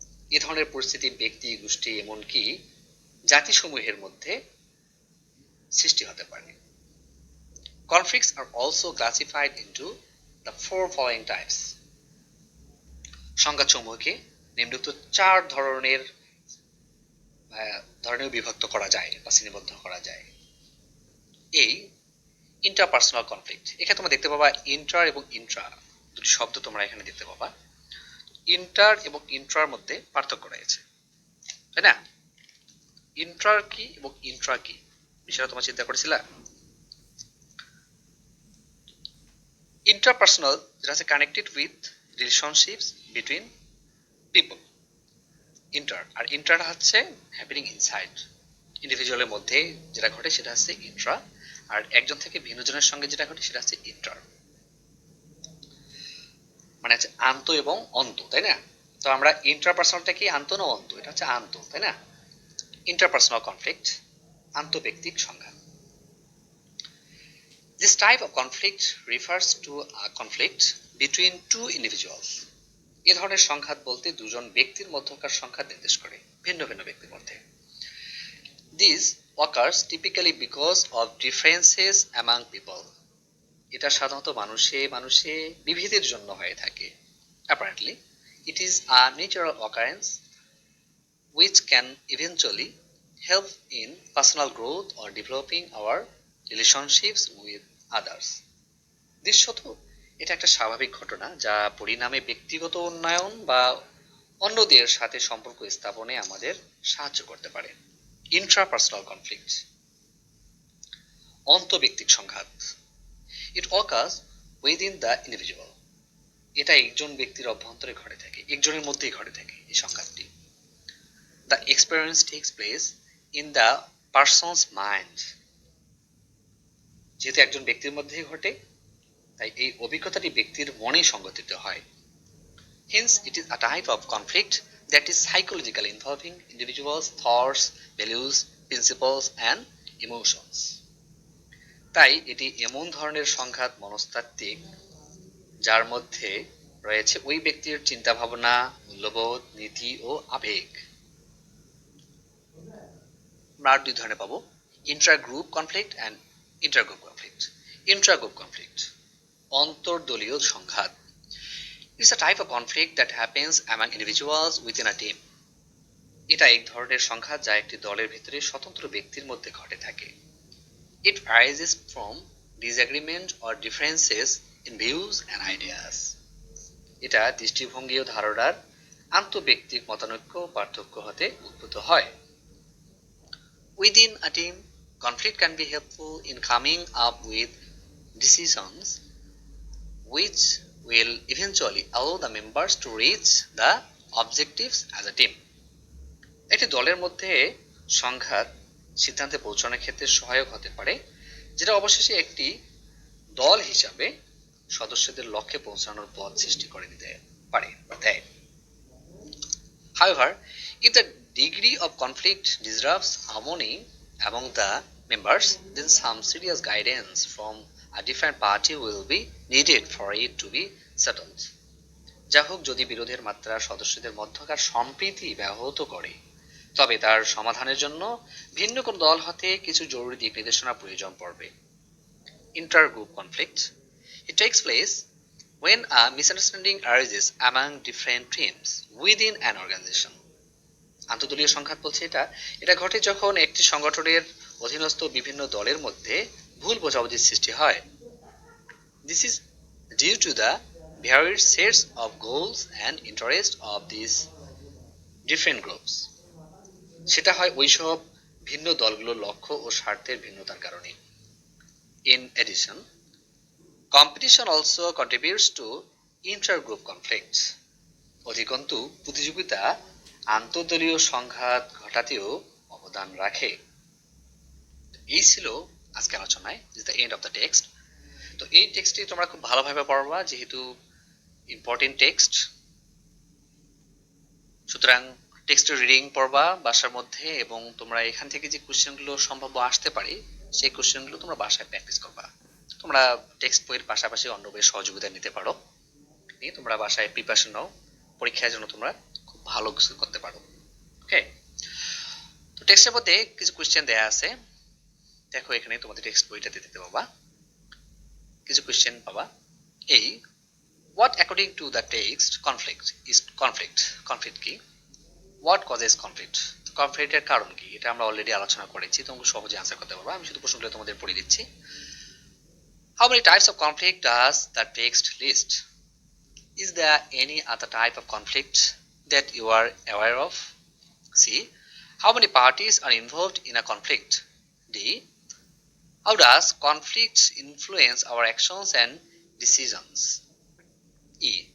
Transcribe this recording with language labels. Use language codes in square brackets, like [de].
[bn] এ ধরনের পরিস্থিতি ব্যক্তি, গোষ্ঠী, এমনকি জাতিসমূহের মধ্যে সৃষ্টি হতে পারে। [en] Conflicts are also classified into the four following types. [bn] সংঘাতসমূহকে নিম্নোক্ত চার ধরনের বিভক্ত করা যায় বা শ্রেণীবদ্ধ করা যায়। এই ইন্টারপার্সোনাল কনফ্লিক্ট, এখানে তোমরা দেখতে পাবা ইন্টার এবং ইন্ট্রা দুটি শব্দ তোমরা এখানে দেখতে পাবা। ইন্টার এবং ইন্ট্রার মধ্যে পার্থক্য রয়েছে, তাই না? ইন্টার কি এবং ইন্ট্রা কি বিষয়টা তোমরা চিন্তা করেছিলা? ইন্টারপার্সোনাল যেটা হচ্ছে [en] connected with relationships between people, [bn] inter. আর inter হচ্ছে [en] happening inside, [bn] ইন্ডিভিজুয়ালের মধ্যে যেটা ঘটে সেটা হচ্ছে ইন্ট্রা, আর একজন থেকে ভিন্নজনের সঙ্গে যেটা ঘটে সেটা হচ্ছে ইন্টার। মানে হচ্ছে আন্ত এবং অন্ত, তাই না? তো আমরা ইন্টারপার্সোনালটা কি আন্ত না অন্ত? এটা হচ্ছে আন্ত, তাই না? ইন্টারপার্সোনাল কনফ্লিক্ট, আন্তঃব্যক্তিক সংঘাত। [en] This type of conflict refers to a conflict between two individuals. [bn] এ ধরনের সংঘাত বলতে দুজন ব্যক্তির মধ্যকার সংঘাত নির্দেশ করে, ভিন্ন ভিন্ন ব্যক্তির মধ্যে। [en] This occurs typically because of differences among people. [bn] এটা সাধারণত মানুষে মানুষে বিভেদের জন্য হয়ে থাকে। [en] Apparently, it is a natural occurrence which can eventually help in personal growth or developing our relationships with others. [bn] দৃশ্যত এটা একটা স্বাভাবিক ঘটনা যা পরিণামে ব্যক্তিগত উন্নয়ন বা অন্যদের সাথে সম্পর্ক স্থাপনে আমাদের সাহায্য করতে পারে। ইন্ট্রাপার্সোনাল কনফ্লিক্ট, অন্তঃব্যক্তিক সংঘাত। [en] It occurs within the individual. [bn] এটা একজন ব্যক্তির অভ্যন্তরে ঘটে থাকে, একজনের মধ্যেই ঘটে থাকে এই সংঘাতটি। [en] The experience takes place in the person's mind. [bn] যেহেতু একজন ব্যক্তির মধ্যেই ঘটে, তাই এই অভিজ্ঞতাটি ব্যক্তির মনে সংঘটিত হয়। [en] Hence, it is a type of conflict that is psychological, involving individuals' thoughts, values, principles, and emotions. [bn] তাই এটি এমন ধরনের সংঘাত মনস্তাত্ত্বিক যার মধ্যে রয়েছে ওই ব্যক্তির চিন্তা ভাবনা, মূল্যবোধ, নীতি ও আবেগ। আমরা আর দুই ধরনের পাবো, ইন্ট্রাগ্রুপ conflict and intergroup conflict. ইন্ট্রাগ্রুপ conflict, অন্তর্দলীয় সংঘাত। [en] It's a type of conflict that happens among individuals within a team. [bn] এটা এক ধরনের সংঘাত যা একটি দলের ভিতরে স্বতন্ত্র ব্যক্তির মধ্যে ঘটে থাকে। [en] It arises from disagreement or differences in views and ideas. [bn] এটা দৃষ্টিভঙ্গি ও ধারণার আন্তঃব্যক্তিক মতানৈক্য পার্থক্য হতে উদ্ভূত হয়। [en] Within a team, conflict can be helpful in coming up with decisions which will eventually allow the members to reach the objectives as a team. [bn] একটি দলের মধ্যে সংঘাত সিদ্ধান্তে পৌঁছানোর ক্ষেত্রে সহায়ক হতে পারে, যেটা অবশেষে একটি দল হিসাবে সদস্যদের লক্ষ্যে পৌঁছানোর পথ সৃষ্টি করে দিতে পারে বা দেয়। [en] However, if the degree of conflict disrupts harmony among the members, then some serious guidance from a different party will be needed for it to be settled. [bn] যা হোক, যদি বিরোধের মাত্রা সদস্যদের মধ্যকার সম্প্রীতি ব্যাহত করে, তবে তার সমাধানের জন্য ভিন্ন কোন দল হতে কিছু জরুরি দিক নির্দেশনা প্রয়োজন পড়বে। [en] Intergroup conflict. It takes place when a misunderstanding arises among different teams within an organization. [bn] আন্তদলীয় সংঘাত বলছে এটা ঘটে যখন একটি সংগঠনের অধীনস্থ বিভিন্ন দলের মধ্যে ভুল বোঝাবুঝির সৃষ্টি হয়। [en] This is due to the varied sets of goals and interests of these different groups. [bn] সেটা হয় ওইসব ভিন্ন দলগুলোর লক্ষ্য ও স্বার্থের ভিন্নতার কারণে। [en] In addition, competition also contributes to intergroup conflicts. [bn] অধিকন্তু প্রতিযোগিতা আন্তঃদলীয় সংঘাত ঘটাতেও অবদান রাখে। এই ছিল আজকে আলোচনায়, [en] Is the end of the text. [bn] তো এই টেক্সটটি তোমরা খুব ভালোভাবে পড়বা, যেহেতু ইম্পর্টেন্ট টেক্সট। সুতরাং টেক্সটের রিডিং পড়বা বাসার মধ্যে, এবং তোমরা এখান থেকে যে কোশ্চেনগুলো সম্ভাব্য আসতে পারে সেই কোশ্চেনগুলো তোমরা বাসায় প্র্যাকটিস করবা। তোমরা টেক্সট বইয়ের পাশাপাশি অন্য বইয়ের সহযোগিতা নিতে পারো, নিয়ে তোমরা বাসায় প্রিপারেশন নাও, পরীক্ষার জন্য তোমরা খুব ভালো কিছু করতে পারো। ওকে, তো টেক্সটের মধ্যে কিছু কোশ্চেন দেয়া আছে, দেখো এখানে তোমাদের টেক্সট বইটাতে দিতে পাবা, কিছু কোশ্চেন পাবা। [en] এই what according to the text conflict is conflict. [bn] conflict কি? [en] what causes conflict? [bn] কনফ্লিক্টের কারণ কি? এটা আমরা অলরেডি আলোচনা করেছি, তোমরা সহজে আনসার করতে পারবা। আমি শুধু প্রশ্নগুলো তোমাদের পড়ে দিচ্ছি। [en] how many types of conflict does the text list? is there any other type of conflict that you are aware of? C. how many parties are involved in a conflict? D. how does conflict influence our actions and decisions? E.